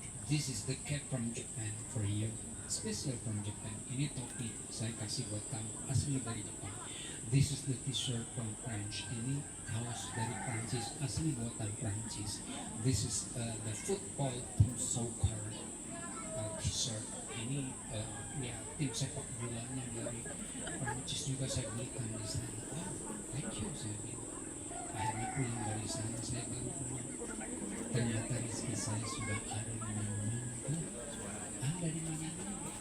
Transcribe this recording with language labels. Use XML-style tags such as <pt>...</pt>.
<en>This is the cap from Japan for you. Special from Japan.</en> <id>Ini topi saya kasih buat kamu. Asli dari Jepang.</id> <en>This is the t-shirt from French.</en> <id>Ini kaos dari Prancis. Asli buatan Prancis.</id> <en>This is the football team soccer t-shirt.</en> <id>Ini ya tim sepak bolanya dari Prancis juga saya belikan di sana.</id> <en>Oh, thank you,</en> <id>saya bilang. Akhirnya pulang dari sana saya baru pulang. Ternyata rezeki saya sudah ada di mana-mana. Ada di mana-mana.</id>